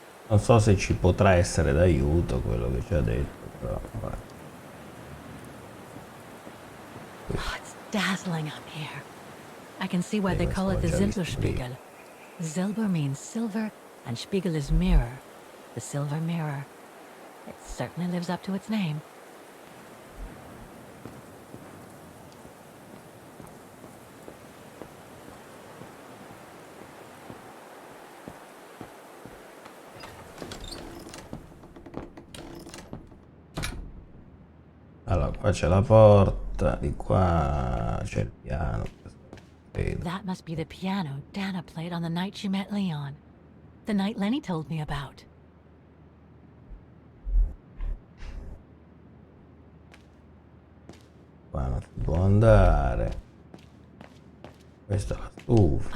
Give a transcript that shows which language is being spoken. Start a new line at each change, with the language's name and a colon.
Italian: Non so se ci potrà essere d'aiuto quello che ci ha detto, però vabbè.
English: Oh, it's dazzling up here. I can see why they call it the Zitterspiegel. Silber means silver, and Spiegel is mirror. The silver mirror. It certainly lives up to its name.
Italian: Allora, qua c'è la porta, di qua c'è il piano. Vedo.
English: That must be the piano Dana played on the night she met Leon. The night Lenny told me about.
Italian: Qua non si può andare. Questa è la stufa.